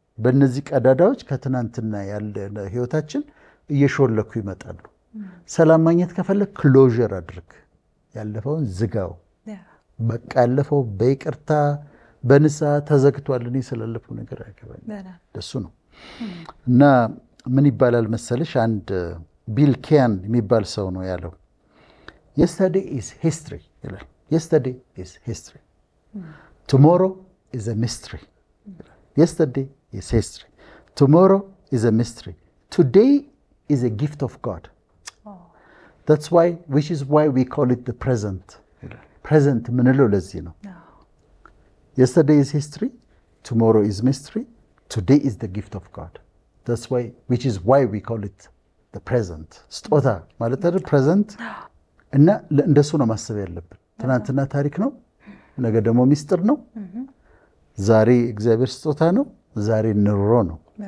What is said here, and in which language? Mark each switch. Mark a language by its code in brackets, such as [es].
[am] በእነዚህ ቀዳዳዎች ከትናንትና ያለ ህይወታችን እየሾለኩ ይመጣሉ። ሰላም ማግኘት ከፈለግ ክሎዥር አድርግ፣ ያለፈውን ዝጋው። በቃ ያለፈው በይቅርታ በንስሐ ተዘግቷል። እኔ ስላለፈው ነገር አይገባኝም። ደሱ ነው። እና ምን ይባላል መሰለሽ፣ አንድ ቢል ኬያን የሚባል ሰው ነው ያለው [en] yesterday is history [am] ይላል። [en] yesterday is history, tomorrow is a mystery. yesterday is history, tomorrow is a mystery, today is a gift of God. That's why, which is why we call it the present. [am] present ምንለው ለዚህ ነው። [en] yesterday is history, tomorrow is mystery, today is the gift of God. That's why, which is why we call it the present. [am] ስጦታ ማለት አይደል present። እና እንደሱ ነው ማሰብ ያለብን። ትናንትና ታሪክ ነው፣ ነገ ደግሞ ሚስጥር ነው። ዛሬ እግዚአብሔር ስጦታ ነው፣ ዛሬ ኑሮ ነው።